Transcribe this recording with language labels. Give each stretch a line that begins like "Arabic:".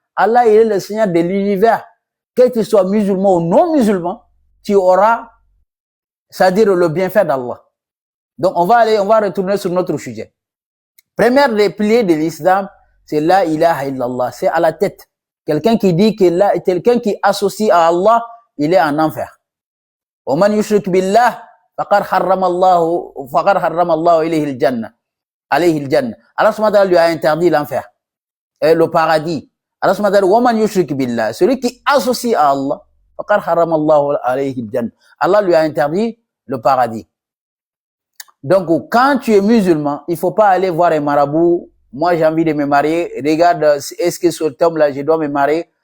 French: Allah, il est le Seigneur de l'univers. Que tu sois musulman ou non musulman, tu auras, c'est-à-dire le bienfait d'Allah. Donc, on va retourner sur notre sujet. Première des piliers de l'islam, c'est la ilaha illallah. C'est à la tête. Quelqu'un qui dit quelqu'un qui associe à Allah, il est en enfer.
Arabic: ومن يشرك بالله فقد حرم الله عليه الجنة.
French: Allah subhanahu wa ta'ala lui a interdit l'enfer et le paradis.
Arabic: Allah subhanahu wa ta'ala ومن يشرك بالله,
French: celui qui associe à Allah,
Arabic: فقد حرم الله عليه الجنة.
French: Allah lui a interdit le paradis. Donc quand tu es musulman, il faut pas aller voir un marabout. Moi j'ai envie de me marier, regarde, est-ce que sur ce homme-là je dois me marier?